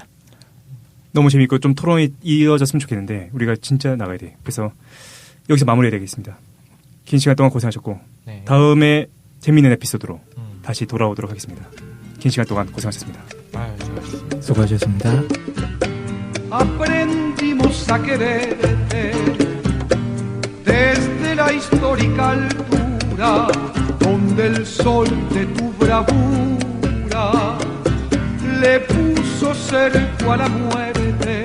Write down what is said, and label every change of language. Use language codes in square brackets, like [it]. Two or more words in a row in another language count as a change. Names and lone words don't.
[ko] 너무 재밌고 좀 토론이 이어졌으면 좋겠는데 우리가 진짜 나가야 돼. 그래서 여기서 마무리해야 되겠습니다. 긴 시간 동안 고생하셨고 네. 다음에 재미있는 에피소드로 다시 돌아오도록 하겠습니다. 긴 시간 동안 고생하셨습니다. 수고하셨습니다. 수고하셨습니다. [es] Aprendimos a quererte desde la histórica altura donde el sol de tu bravura le puso cerco a la muerte.